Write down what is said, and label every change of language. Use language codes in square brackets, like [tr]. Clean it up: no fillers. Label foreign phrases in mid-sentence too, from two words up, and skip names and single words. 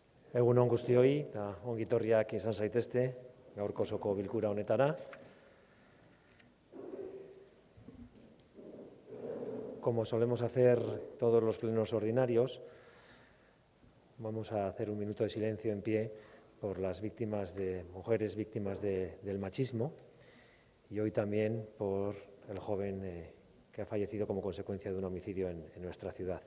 [eu] Egun on guztioi, eta ongitorriak izan zaitezte, gaurko osoko bilkura honetara. [es] Como solemos hacer todos los plenos ordinarios, vamos a hacer un minuto de silencio en pie por las mujeres víctimas del machismo y hoy también por el joven que ha fallecido como consecuencia de un homicidio en nuestra ciudad.